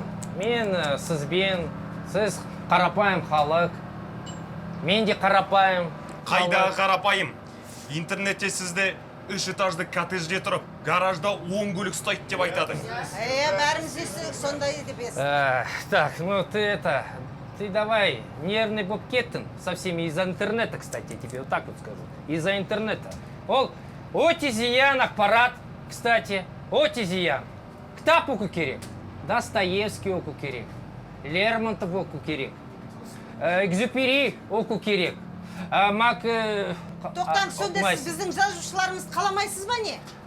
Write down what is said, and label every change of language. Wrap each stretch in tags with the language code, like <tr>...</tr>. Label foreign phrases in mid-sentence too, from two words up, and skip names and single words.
<kk>Мен сізбен, сіз қарапайым халық, мен де қарапайым. Қайда қарапайым? Интернетте сізді 3 этажды коттеджде тұрып, гаражда 10 көлік ұстайды деп айтады. Бәріміз естідік, сондай деп естідік.</kk> <ru>Так, ну ты давай нервный</ru> <kk>болып кеттің.</kk> <ru>Совсем из-за интернета, кстати, тебе вот так вот скажу. Из-за интернета.</ru> <kk>Ол өте зиян ақпарат, кстати, өте зиян. Кітап оқу керек. Достоевский оқу керек. Лермонтов оқу керек. Экзюпери оқу керек. Тоқтан, сонда сіз біздің жазушыларымыз қаламайсыз ба не?</kk>